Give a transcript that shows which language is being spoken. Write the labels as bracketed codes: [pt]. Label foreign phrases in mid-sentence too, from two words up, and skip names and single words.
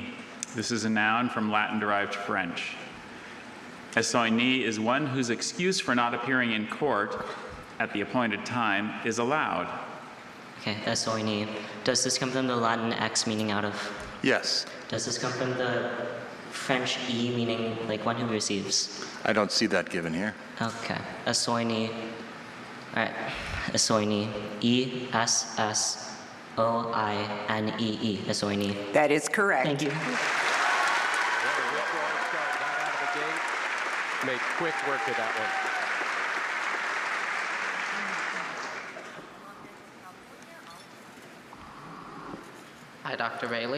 [en] This is a noun from Latin-derived French. Esoini is one whose excuse for not appearing in court at the appointed time is allowed. Okay, esoini. Does this come from the Latin ex meaning out of? Yes. Does this come from the French e meaning like one who receives? I don't see that given here. Okay, esoini. All right, esoini. E-S-S-O-I-N-E-E. Esoini. That is correct. Thank you. Make quick work of that one. Hi, Dr. Bailey.